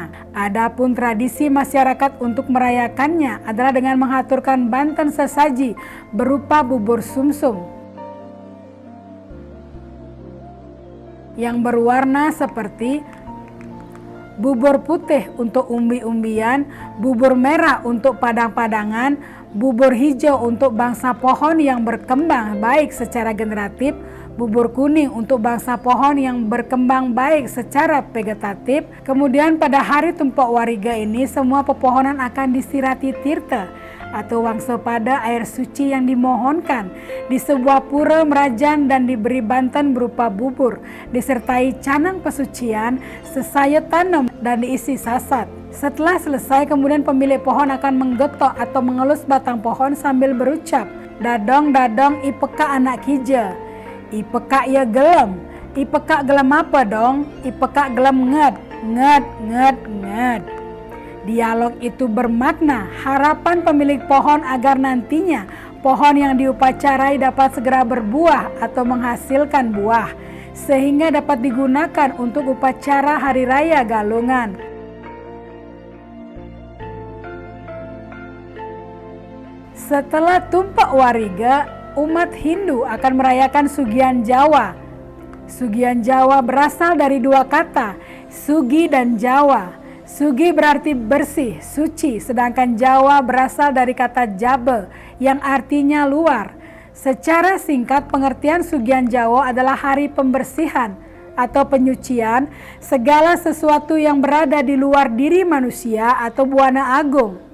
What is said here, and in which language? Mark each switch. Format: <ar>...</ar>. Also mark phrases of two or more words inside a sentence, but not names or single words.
<id>Adapun tradisi masyarakat untuk merayakannya adalah dengan menghaturkan banten sesaji berupa bubur sumsum yang berwarna seperti bubur putih untuk umbi-umbian, bubur merah untuk padang-padangan, bubur hijau untuk bangsa pohon yang berkembang baik secara generatif, bubur kuning untuk bangsa pohon yang berkembang baik secara vegetatif. Kemudian pada hari Tumpak Wariga ini semua pepohonan akan disirati tirta atau wangsa pada air suci yang dimohonkan di sebuah pura merajan dan diberi banten berupa bubur, disertai canang pesucian, sesayat tanam dan diisi sasat. Setelah selesai, kemudian pemilik pohon akan menggetok atau mengelus batang pohon sambil berucap,</id> <ban>"Dadong, dadong, ipeka anak kija. Ipeka ya gelem. Ipeka gelem apa dong? Ipeka gelem nged, nged, nged, nged."</ban> <id>Dialog itu bermakna harapan pemilik pohon agar nantinya pohon yang diupacarai dapat segera berbuah atau menghasilkan buah, sehingga dapat digunakan untuk upacara Hari Raya Galungan. Setelah tumpak wariga, umat Hindu akan merayakan Sugihan Jawa. Sugihan Jawa berasal dari dua kata, Sugi dan Jawa. Sugi berarti bersih, suci, sedangkan Jawa berasal dari kata Jabe yang artinya luar. Secara singkat, pengertian Sugihan Jawa adalah hari pembersihan atau penyucian segala sesuatu yang berada di luar diri manusia atau buana agung.</id>